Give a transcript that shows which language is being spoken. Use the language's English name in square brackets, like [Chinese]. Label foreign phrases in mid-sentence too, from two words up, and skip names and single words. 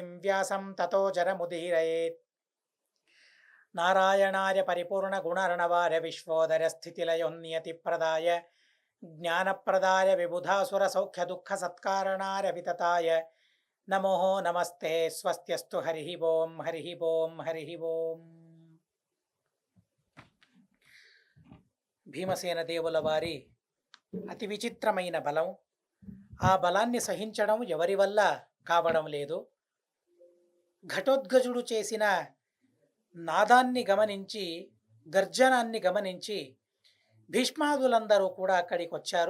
[Sanskrit] व्यासं ततो जरमुदीरयेत् नारायणाय परिपूर्णगुणर्णवाय विश्वोदयस्थितिलयोन्नियतिप्रदाय ज्ञानप्रदाय विबुधासुरसौख्यदुःखसत्कारणाय वितताय नमो नमस्ते स्वस्त्यस्तु हरिः ओं हरिः ओं हरिः ओं [Telugu] భీమసేన దేవుల వారి అతి విచిత్రమైన బలం. ఆ బలాన్ని సహించడం ఎవరి వల్ల కావడం లేదు. ఘటోద్గజుడు చేసిన నాదాన్ని గమనించి, గర్జనాన్ని గమనించి భీష్మాదులందరూ కూడా అక్కడికి వచ్చారు.